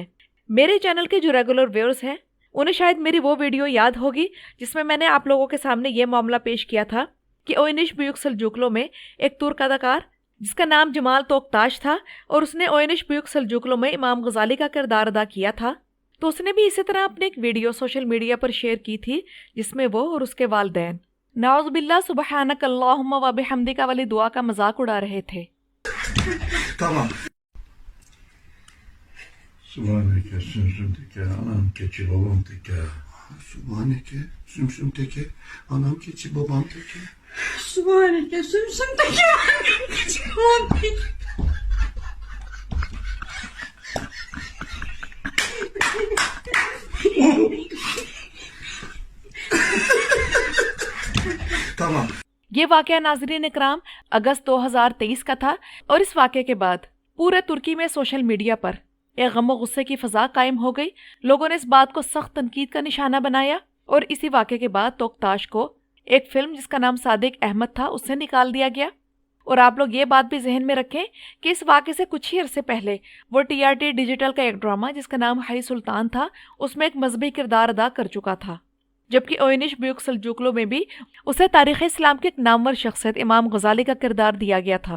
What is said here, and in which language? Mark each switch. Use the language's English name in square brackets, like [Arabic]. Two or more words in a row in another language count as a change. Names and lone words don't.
[Urdu] میرے چینل کے جو [English] regular viewers [Urdu] ہیں انہیں شاید میری وہ ویڈیو یاد ہوگی جس میں میں نے آپ لوگوں کے سامنے یہ معاملہ پیش کیا تھا کہ اوئنش بیوک سلجوقلو میں ایک ترک اداکار جس کا نام جمال توکتاش تھا اور اس نے اوئنش بیوک سلجوقلو میں امام غزالی کا کردار ادا کیا تھا. تو اس نے بھی اسی طرح اپنی ایک ویڈیو [English] social media [Urdu] پر شیئر کی تھی جس میں وہ اور اس کے والدین نعوذباللہ [Arabic] سبحانك اللهم وبحمدك [Urdu] والی دعا کا مذاق اڑا رہے تھے. [Turkish] Subhaneke, sümsüm teke, anam keçi, babam teke. Subhaneke, sümsüm teke, anam keçi, babam teke. Subhaneke, sümsüm teke, anam keçi, babam teke. Tamam. [Urdu] یہ واقعہ ناظرین اکرام اگست 2023 کا تھا اور اس واقعے کے بعد پورے ترکی میں [English] social media [Urdu] پر ایک غم و غصے کی فضا قائم ہو گئی. لوگوں نے اس بات کو سخت تنقید کا نشانہ بنایا اور اسی واقعے کے بعد توختاش کو ایک فلم جس کا نام صادق احمد تھا اس سے نکال دیا گیا. اور آپ لوگ یہ بات بھی ذہن میں رکھیں کہ اس واقعے سے کچھ ہی عرصے پہلے وہ TRT ڈیجیٹل کا ایک ڈرامہ جس کا نام حی سلطان تھا اس میں ایک مذہبی کردار ادا کر چکا تھا، جبکہ اوینش بیوک سلجوقلو میں بھی اسے تاریخ اسلام کی ایک نامور شخصیت امام غزالی کا کردار دیا گیا تھا.